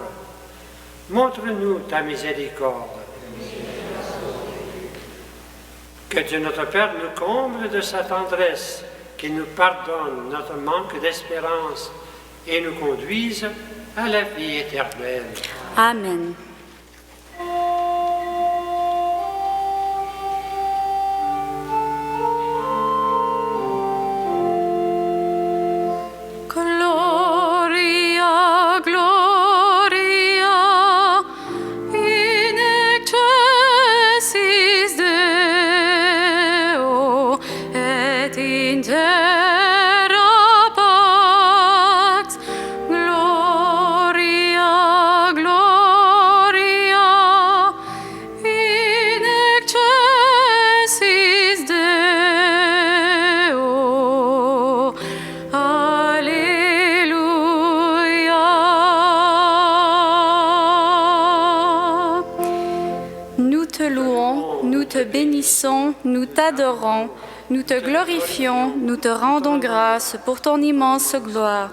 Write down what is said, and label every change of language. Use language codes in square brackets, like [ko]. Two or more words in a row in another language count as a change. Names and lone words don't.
[fr] Montre-nous ta miséricorde. Que Dieu notre Père nous comble de sa tendresse, qu'il nous pardonne notre manque d'espérance et nous conduise à la vie éternelle. Amen. [la] Gloria, gloria, in excelsis Deo, et in terra pax. Gloria, gloria, in excelsis Deo. [fr] Alléluia. Nous te louons, nous te bénissons, nous t'adorons, nous te glorifions, nous te rendons grâce pour ton immense gloire.